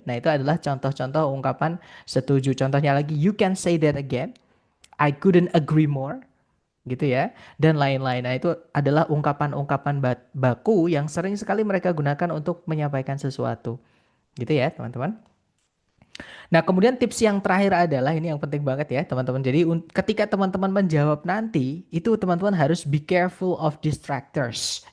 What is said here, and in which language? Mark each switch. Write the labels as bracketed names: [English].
[Indonesian] Nah, itu adalah contoh-contoh ungkapan setuju. Contohnya lagi, [English] you can say that again. I couldn't agree more, [Indonesian] gitu ya. Dan lain-lain. Nah, itu adalah ungkapan-ungkapan baku yang sering sekali mereka gunakan untuk menyampaikan sesuatu. Gitu ya, teman-teman. Nah, kemudian tips yang terakhir adalah ini yang penting banget ya, teman-teman. Jadi, ketika teman-teman menjawab nanti, itu teman-teman harus [English] be careful of distractors.